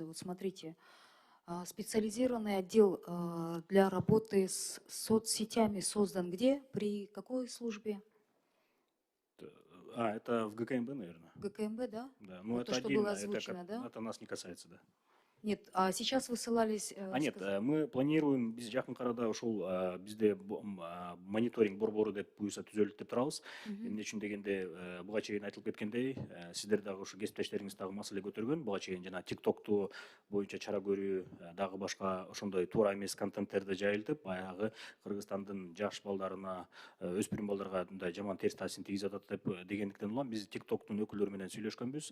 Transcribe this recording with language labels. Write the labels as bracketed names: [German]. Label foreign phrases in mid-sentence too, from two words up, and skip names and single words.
[Russian] Вот смотрите, специализированный отдел для работы с соцсетями создан где? При какой службе? Это в ГКМБ, наверное. ГКМБ, да? Да, ну Вот то, это что было отдельно, озвучено, да? это нас не касается, да. Нет, а сейчас вы ссылались... Нет, мы планируем [Kyrgyz] биз жакын карада ушул бизде мониторинг борбору деп буюрса түзөлүп деп турабыз. Эмне үчүн дегенде буга чейин айтылып кеткендей, сиздер дагы ушу кесиптештериңиз дагы маселе көтөргөн. Буга чейин жана ТикТокту боюнча чара көрүү, дагы башка ошондой туура эмес контенттерди жайылтып, баягы Кыргызстандын жаш балдарына, өспүрүм балдарга мындай жаман терс таасирин тийгизип атат деп дегендиктен улам биз ТикТоктун өкүлдөрү менен сүйлөшкөнбүз.